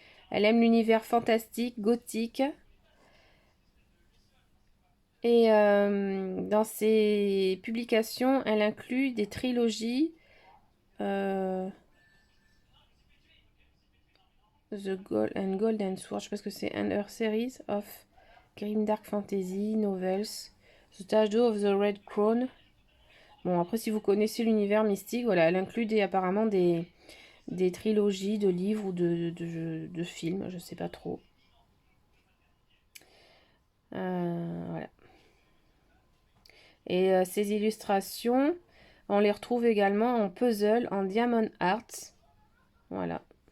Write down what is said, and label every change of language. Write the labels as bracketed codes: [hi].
[fr] Elle aime l'univers fantastique, gothique. Et dans ses publications, elle inclut des trilogies. The Gold and Golden Sword, je sais pas ce que c'est. [en] And her series of Grim Dark Fantasy novels. The Shadow of the Red Crown. [fr] Bon, après, si vous connaissez l'univers mystique, voilà, elle inclut apparemment des trilogies de livres ou de films, je sais pas trop. Voilà. Et ces illustrations, on les retrouve également en puzzle, en diamond art. Voilà.